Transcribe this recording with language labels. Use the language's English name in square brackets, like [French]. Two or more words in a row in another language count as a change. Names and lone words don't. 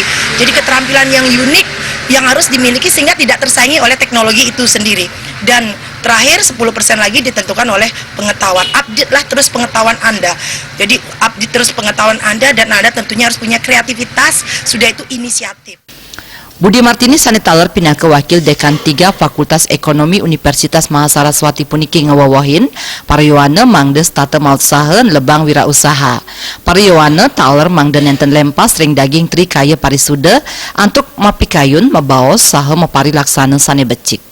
[Indonesian] Jadi keterampilan yang unik yang harus dimiliki sehingga tidak tersaingi oleh teknologi itu sendiri. Dan terakhir 10% lagi ditentukan oleh pengetahuan. Update lah terus pengetahuan Anda. Jadi update terus pengetahuan Anda dan Anda tentunya harus punya kreativitas, sudah itu inisiatif. [Balinese] Budi Martini sanitaler pinaka wakil dekan 3 Fakultas Ekonomi Universitas Mahasaraswati puniki ngawawahin Pariyuana mangde stata mausahaen lebang wirausaha. Pariyuana taler mangde nenten lempas ring daging tri kaya parisuda antuk mapikayun mabaos saha mapari laksana sane becik.